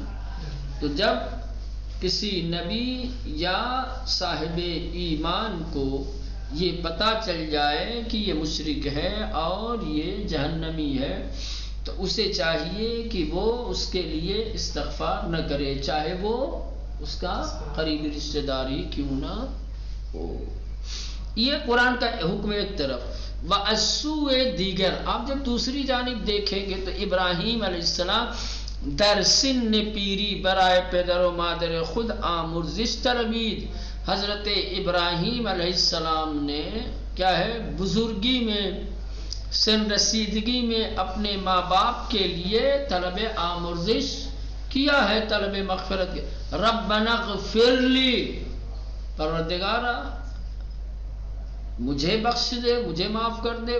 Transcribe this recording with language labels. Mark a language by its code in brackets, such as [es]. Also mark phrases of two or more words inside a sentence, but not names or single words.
[ur] تو جب کسی نبی یا صاحب ایمان کو یہ پتہ چل جائے کہ یہ مشرک ہے اور یہ جہنمی ہے، تو اسے چاہیے کہ وہ اس کے لیے استغفار نہ کرے، چاہے وہ اس کا قریبی رشتہ داری کیوں نہ ہو. یہ قرآن کا حکم ایک طرف. [fa] وَأَسُّوَ دیگر، [ur] آپ جب دوسری جانب دیکھیں گے تو ابراہیم [ar] علیہ السلام [fa] در سن پیری برائے پدر و مادر خود آمرزش تربید. [ur] حضرت ابراہیم [ar] علیہ السلام [ur] نے کیا ہے؟ بزرگی میں، سن رسیدگی میں اپنے ماں باپ کے لیے طلب آمرزش کیا ہے، طلب مغفرت کے. [ar] ربنا اغفر لی، [ur] پروردگارا مجھے بخش دے، مجھے معاف کر دے.